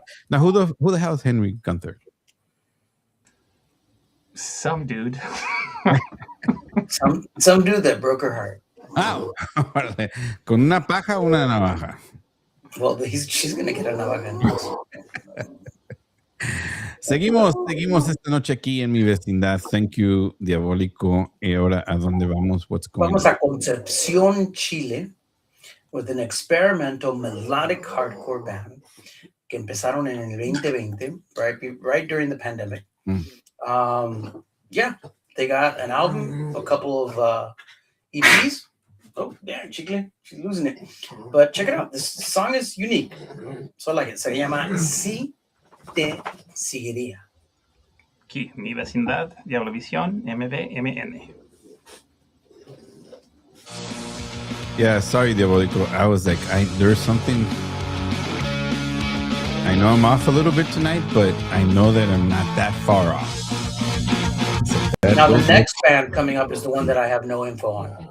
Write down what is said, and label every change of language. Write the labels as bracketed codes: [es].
[en] Now, who the hell is Henry Gunther? Some dude. Some dude that broke her heart. Wow. [es] Con una paja o una navaja. [en] Well, she's gonna get a navaja. [es] Seguimos esta noche aquí en mi vecindad. [en] Thank you, Diabólico. [es] Y ahora, ¿a dónde vamos? [en] What's going [es] Vamos [en] on? a Concepción, Chile, with an experimental melodic hardcore band [es] que empezaron en el 2020, [en] right during the pandemic. Yeah, they got an album, a couple of EPs. Oh, yeah, Chicle, she's losing it. But check it out. This song is unique. So I like it. [es] Se llama [en] Sí Te Seguiría. [es] Aquí, mi vecindad, Diablovisión, MVMN. [en] Yeah, sorry, Diabolico. I was like, there's something. I know I'm off a little bit tonight, but I know that I'm not that far off. So Now, the next band coming up is the one that I have no info on.